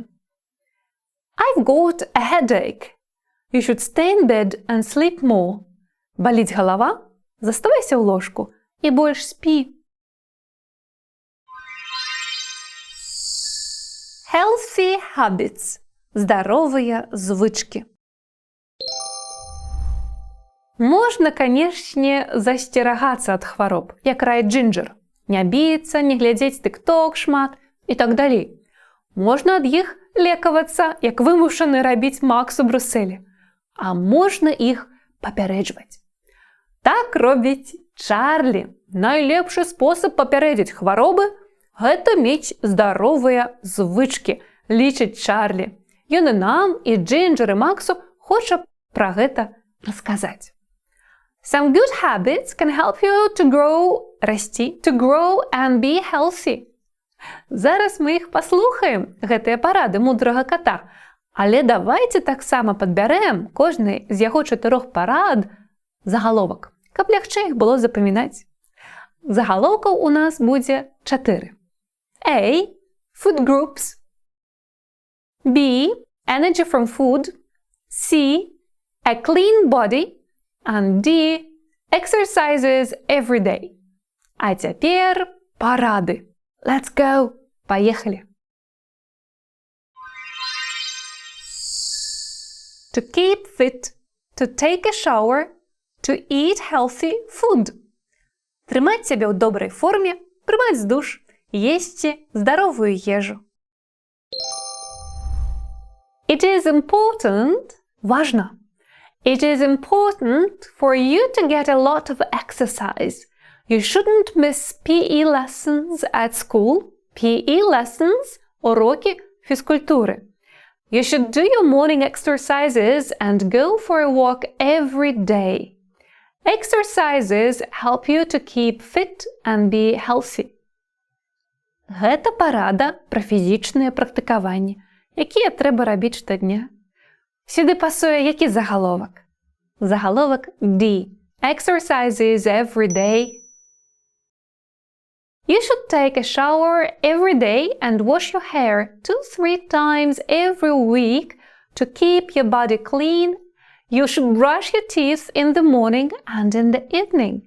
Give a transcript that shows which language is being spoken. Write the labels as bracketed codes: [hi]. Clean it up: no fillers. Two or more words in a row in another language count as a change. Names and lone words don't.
[en] I've got a headache. You should stay in bed and sleep more. [be] Баліць галава? Заставайся ў ложку і больш спі. [en] Healthy habits. [be] Здаровыя звычкі. Можна, канешне, засцерагацца ад хвароб, як раіць Джинджер. Не біцца, не глядзець TikTok шмат і так далей. Можна ад іх лекавацца, як вымушаны рабіць Макс у Брусэлі. А можна іх папярэджваць. Так робіць Чарлі. Найлепшы спосаб папярэдзіць хваробы – гэта мець здаровыя звычкі, лічыць Чарлі. Ён і нам, і Джинджер, і Максу хоча пра гэта расказаць. [en] Some good habits can help you to grow and be healthy. [be] Зараз мы іх паслухаем, гэтыя парады мудрага ката. Але давайце таксама падбярэм кожны з яго 4 парад загаловак, каб лягчэй іх было запамінаць. Загалоўкаў у нас будзе 4. [en] A. Food groups. B. Energy from food. C. A clean body. And D. Exercises every day. [be] А цяпер парады. [en] Let's go! Поехали! To keep fit, to take a shower, to eat healthy food. [be] Трымаць сябе ў добрай форме, прымаць душ, есці здаровую ежу. [en] It is important, важно. It is important for you to get a lot of exercise. You shouldn't miss PE lessons at school. PE lessons – [ru] уроки физкультуры. [en] You should do your morning exercises and go for a walk every day. Exercises help you to keep fit and be healthy. [be] Гэта парада пра фізічныя практыкаванні, якія трэба рабіць штодня. Сюды пасуе які загаловак? Загаловак [en] D. Exercises every day. You should take a shower every day and wash your hair 2-3 times every week to keep your body clean. You should brush your teeth in the morning and in the evening.